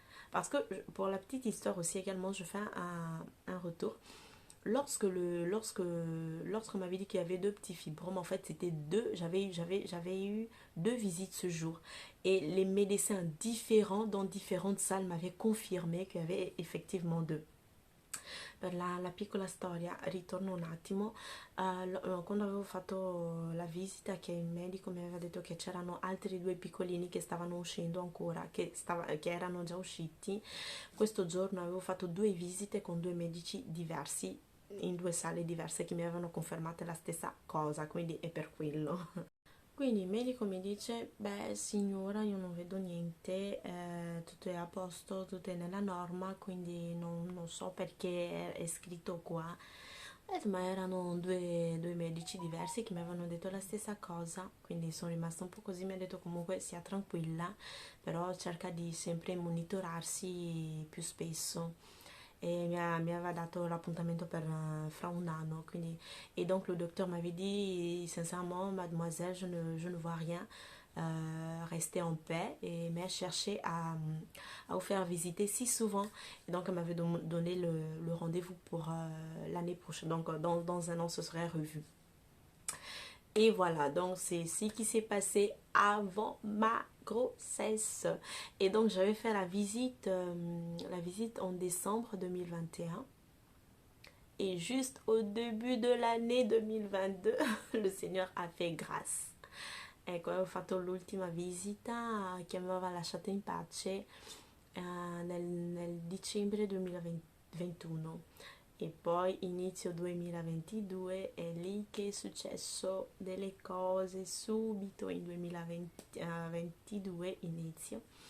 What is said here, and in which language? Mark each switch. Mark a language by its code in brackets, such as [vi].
[fr] Parce que pour la petite histoire aussi également, je fais un retour. Lorsqu'on m'avait dit qu'il y avait deux petits fibromes, en fait c'était j'avais eu deux visites ce jour et les médecins différents dans différentes salles m'avaient confirmé qu'il y avait effectivement deux. [it] Per la piccola storia, ritorno un attimo, quando avevo fatto la visita che il medico mi aveva detto che c'erano altri due piccolini che stavano uscendo ancora, che erano già usciti, questo giorno avevo fatto due visite con due medici diversi, in due sale diverse che mi avevano confermato la stessa cosa, quindi è per quello. Quindi il medico mi dice, beh signora io non vedo niente, tutto è a posto, tutto è nella norma, quindi non so perché è scritto qua. Ma erano due medici diversi che mi avevano detto la stessa cosa, quindi sono rimasta un po' così, mi ha detto comunque sia tranquilla, però cerca di sempre monitorarsi più spesso. [fr] Et [it] mi aveva dato l'appuntamento per fra un anno, quindi [fr] et donc le docteur m'avait dit sincèrement mademoiselle je ne vois rien, restez en paix et mais cherchez à vous faire visiter si souvent et donc elle m'avait donné le rendez-vous pour l'année prochaine, donc dans un an ce serait revu. Et voilà, donc c'est ce qui s'est passé avant ma grossesse. Et donc j'avais fait la visite en décembre 2021. Et juste au début de l'année 2022, le Seigneur a fait grâce. [it] Ecco, ho fatto l'ultima visita che mi aveva lasciato in pace nel dicembre 2021 e poi inizio 2022 è lì che è successo delle cose subito in 2022 inizio.